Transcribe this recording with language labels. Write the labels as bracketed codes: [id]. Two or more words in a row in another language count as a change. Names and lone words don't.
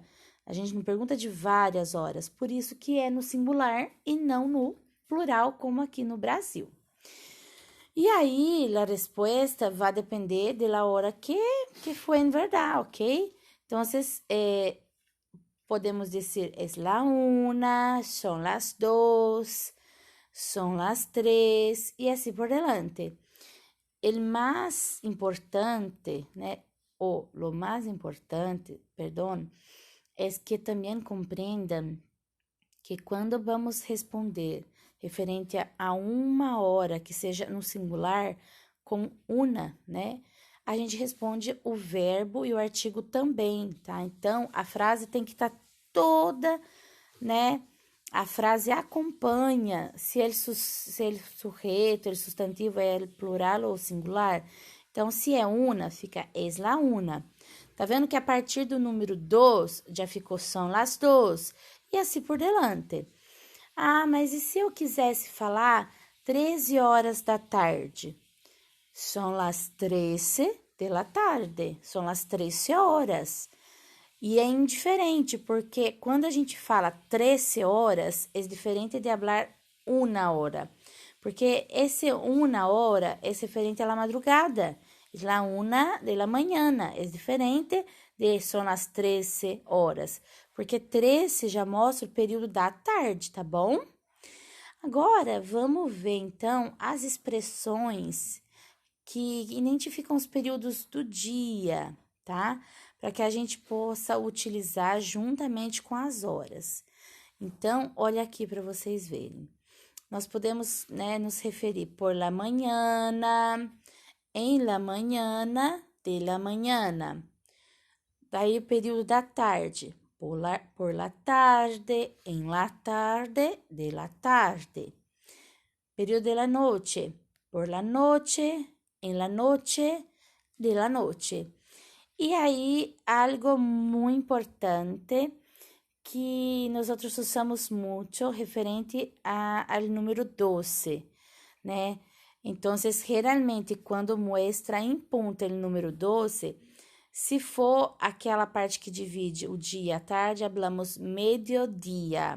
[pt] A gente não pergunta de várias horas, por isso que é no singular e não no plural, como aqui no Brasil. E aí, a resposta vai depender da hora que foi em verdade, ok? Então, podemos dizer, [es] es la una, son las dos, son las tres, [pt] e assim por delante. [es] El más importante, né? O lo más importante, [pt] perdão, é que também compreendam que quando vamos responder referente a uma hora que seja no singular com una, né? A gente responde o verbo e o artigo também, tá? Então, a frase tem que estar toda, né? A frase acompanha se ele sujeito, ele substantivo é plural ou singular. Então, se é una, fica [es] es la una. [pt] Tá vendo que a partir do número dos já ficou são [es] las dos [pt] e assim por delante. Ah, mas e se eu quisesse falar 13 horas da tarde? [es] São las 13 de la tarde, [pt] são as 13 horas. E é indiferente, porque quando a gente fala 13 horas, é diferente de falar uma hora. Porque esse uma hora é referente à madrugada. [es] É la una de la mañana, [pt] é diferente de são as 13 horas. Porque 13 já mostra o período da tarde, tá bom? Agora, vamos ver então as expressões que identificam os períodos do dia, tá? Para que a gente possa utilizar juntamente com as horas. Então, olha aqui para vocês verem. Nós podemos, né, nos referir [es] por la mañana, em la mañana, de la mañana. [pt] Daí o período da tarde, [es] por la tarde, em la tarde, de la tarde. Período de la noche, por la noche, en la noche, de la noche. [pt] E aí, algo muito importante que nós usamos muito referente ao número 12, né? Então, geralmente, quando mostra em ponto o número 12, se for aquela parte que divide o dia e a tarde, falamos meio-dia.